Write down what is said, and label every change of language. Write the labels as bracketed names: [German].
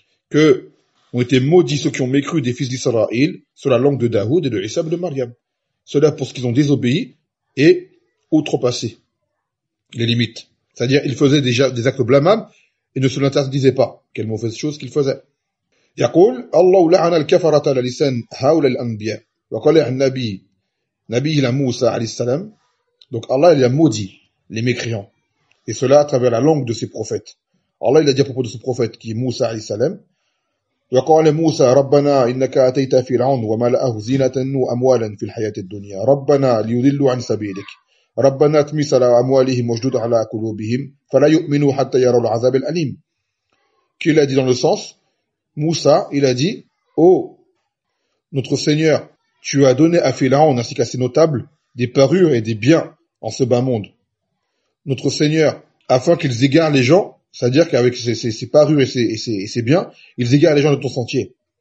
[French] Que ont été maudits ceux qui ont mécru des fils d'Israël sur la langue de Daoud et de Isa ibn Maryam, cela pour ce qu'ils ont désobéi et outrepassé les limites, c'est-à-dire ils faisaient déjà des actes blâmables et ne se l'interdisaient pas. Quelle mauvaise chose qu'ils faisaient. [Arabic] يقول الله لعن الكفرة على لسان هؤلاء الأنبياء وقال عن نبيه موسى عليه السلام. [French] Donc Allah il a maudit les mécréants et cela à travers la langue de ses prophètes. Allah il a dit à propos de ce prophète qui est [Arabic] موسى عليه السلام وقال موسى ربنا إنك أتيت فرعون وملأه زينة وأموالا في الحياة الدنيا ربنا ليضلوا عن سبيلك ربنا اطمس على أموالهم واجدد على قلوبهم فلا يؤمنوا حتى يروا العذاب الأليم. [French] Qu'il a dit dans le sens Moussa, il a dit, oh, notre Seigneur, tu as donné à Pharaon ainsi qu'à ses notables des parures et des biens en ce bas monde. Notre Seigneur, afin qu'ils égarent les gens, c'est-à-dire qu'avec ses parures et ses biens, ils égarent les gens de ton sentier.